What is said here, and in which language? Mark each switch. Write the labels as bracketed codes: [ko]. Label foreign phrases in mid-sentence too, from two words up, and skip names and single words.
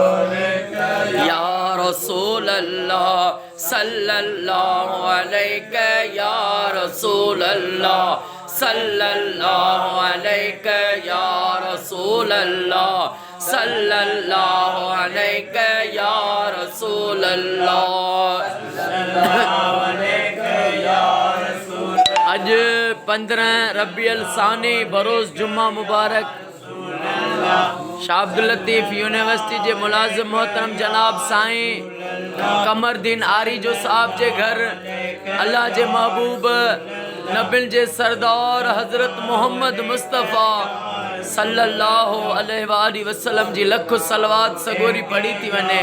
[ar] عليك يا رسول الله صلى الله عليك يا رسول الله صلى الله عليك يا رسول الله صلى الله عليك يا رسول الله صلى الله عليك يا رسول [sd] अज 15 रबीउल सानी बरोज़ जुम्मा मुबारक अब्दुल्लतीफ यूनिवर्सटी जे मुलाजिम मोहतरम जनाब साईं क़मरल्दीन आरीजो साहब जे घर अल्लाह जे महबूब नबिल जे सरदार हज़रत मोहम्मद मुस्तफ़ा [ar] صلى الله عليه وسلم [sd] जी लख सलवात सगोरी पढ़ी थी वने।